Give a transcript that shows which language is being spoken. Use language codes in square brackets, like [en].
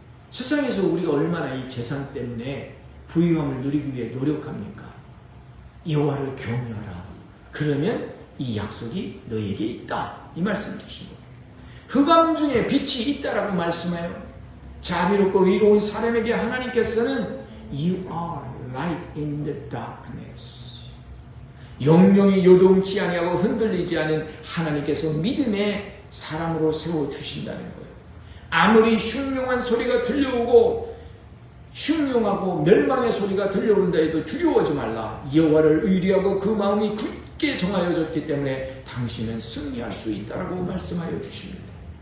[ko] 세상에서 우리가 얼마나 이 재산 때문에 부유함을 누리기 위해 노력합니까? 여호와를 경외하라. 그러면 이 약속이 너에게 있다. 이 말씀을 주신 거예요. 흑암 중에 빛이 있다라고 말씀해요. 자비롭고 의로운 사람에게 하나님께서는 [en] You are light in the darkness. [ko] 영영이 요동치 아니하고 흔들리지 않은 하나님께서 믿음의 사람으로 세워주신다는 거예요. 아무리 흉흉한 소리가 들려오고 흉흉하고 멸망의 소리가 들려온다 해도 두려워하지 말라. 여호와를 의리하고 그 마음이 굳게 정하여졌기 때문에 당신은 승리할 수 있다라고 말씀하여 주십니다.